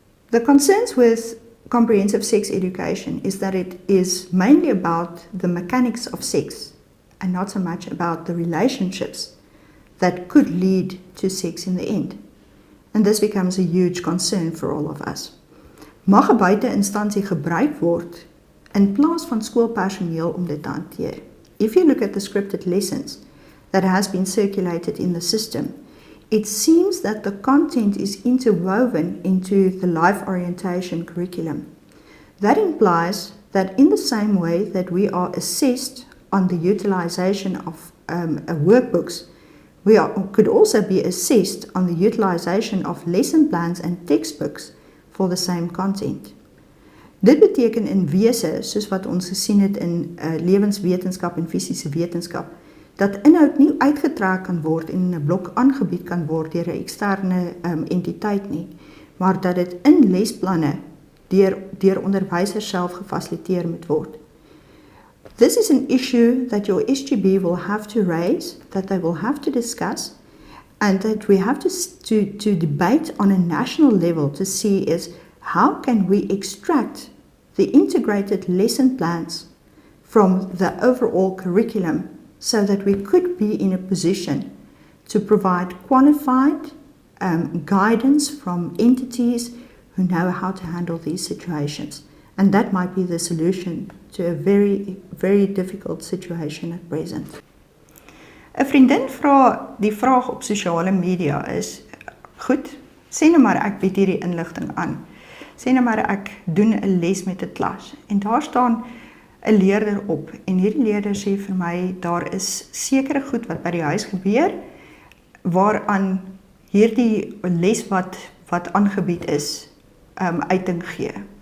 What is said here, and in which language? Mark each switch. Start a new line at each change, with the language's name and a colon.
English: The concerns with comprehensive sex education is that it is mainly about the mechanics of sex and not so much about the relationships that could lead to sex in the end. And this becomes a huge concern for all of us.
Afrikaans: Mag 'n buiteinstansie gebruik word in plaas van skoolpersoneel om dit te hanteer?
English: If you look at the scripted lessons that has been circulated in the system, it seems that the content is interwoven into the life orientation curriculum. That implies that in the same way that we are assessed on the utilization of workbooks, we could also be assessed on the utilization of lesson plans and textbooks for the same content.
Afrikaans: Dit beteken in wese, soos wat ons gesien het in lewenswetenskap en fisiese wetenskap, dat inhoud nie uitgetrek kan word en in 'n blok aangebied kan word deur 'n eksterne entiteit nie, maar dat dit in lesplanne deur onderwysers self gefasiliteer moet word.
English: This is an issue that your SGB will have to raise, that they will have to discuss, and that we have to debate on a national level to see is how can we extract the integrated lesson plans from the overall curriculum so that we could be in a position to provide qualified guidance from entities who know how to handle these situations. And that might be the solution to a very, very difficult situation at present.
Afrikaans: 'n Vriendin vra die vraag op sosiale media is, goed, sê nou maar ek bied hierdie inligting aan. Sê nou maar ek doen 'n les met 'n klas en daar staan 'n leerder op en hierdie leerder sê vir my, daar is sekere goed wat by die huis gebeur, waaraan hierdie les wat aangebied is, uiting gee.